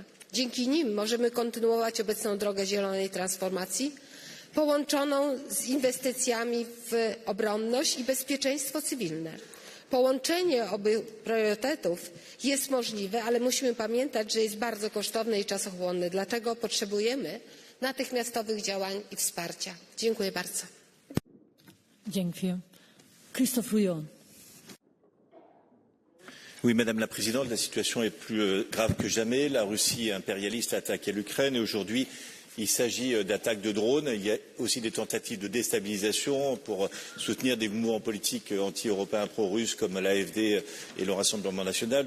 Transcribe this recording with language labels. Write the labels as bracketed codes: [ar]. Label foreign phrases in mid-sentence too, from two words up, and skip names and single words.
[pl] Dzięki nim możemy kontynuować obecną drogę zielonej transformacji, połączoną z inwestycjami w obronność i bezpieczeństwo cywilne. Połączenie obu priorytetów jest możliwe, ale musimy pamiętać, że jest bardzo kosztowne i czasochłonne. Dlatego potrzebujemy natychmiastowych działań i wsparcia. Dziękuję bardzo. Dziękuję. [fr] Christophe GOMART. Oui, Madame la Présidente, la situation est plus grave que jamais. La Russie impérialiste a attaqué l'Ukraine et aujourd'hui, il s'agit d'attaques de drones. Il y a aussi des tentatives de déstabilisation pour soutenir des mouvements politiques anti-européens pro-russes comme l'AfD et le Rassemblement national.